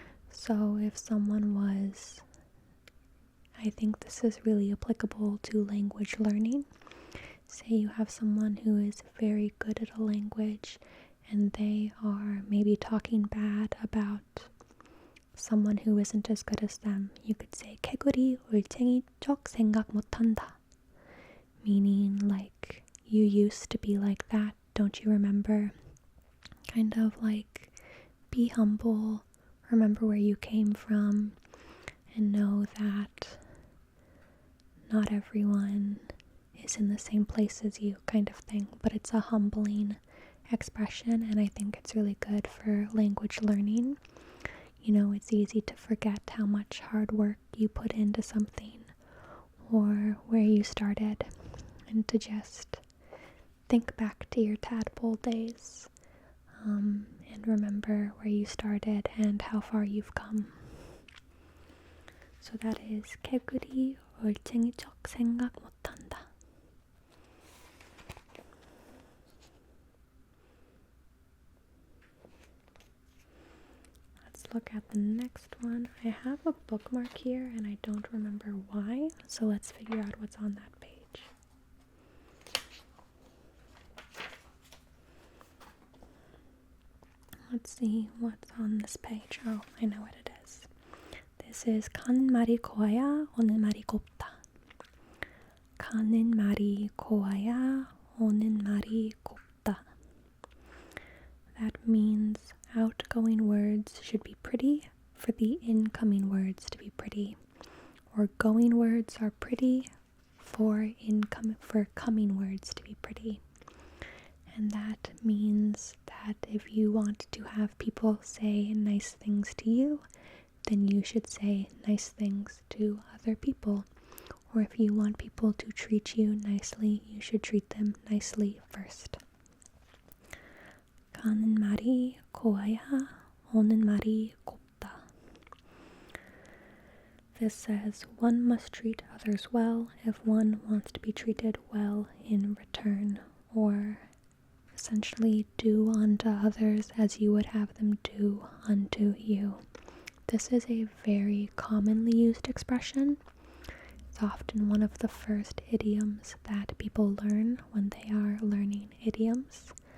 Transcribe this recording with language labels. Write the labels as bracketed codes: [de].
[en] So if someone was, I think this is really applicable to language learning. Say you have someone who is very good at a language and they are maybe talking bad about someone who isn't as good as them. You could say [ko] 개구리 올챙이 쪽 생각 못한다. [en] Meaning like, you used to be like that, don't you remember? Kind of like, be humble, remember where you came from, and know that not everyone is in the same place as you, kind of thing. But it's a humbling expression, and I think it's really good for language learning. You know, it's easy to forget how much hard work you put into something, or where you started, and to just think back to your tadpole days, and remember where you started and how far you've come. So that is [ko] 개구리 올챙이 쪽 생각 못한다. [en] Let's look at the next one. I have a bookmark here and I don't remember why, so let's figure out what's on that page. Let's see what's on this page. Oh, I know what it is. This is [ko] 가는 말이 고와야 오는 말이 곱다. 가는 말이 고와야 오는 말이 곱다. [en] That means outgoing words should be pretty for the incoming words to be pretty, or going words are pretty for coming words to be pretty. And that means that if you want to have people say nice things to you, then you should say nice things to other people. Or if you want people to treat you nicely, you should treat them nicely first. [ko] 가는 말이 고와야 오는 말이 곱다. [en] This says one must treat others well if one wants to be treated well in return, or essentially do unto others as you would have them do unto you. This is a very commonly used expression. It's often one of the first idioms that people learn when they are learning idioms.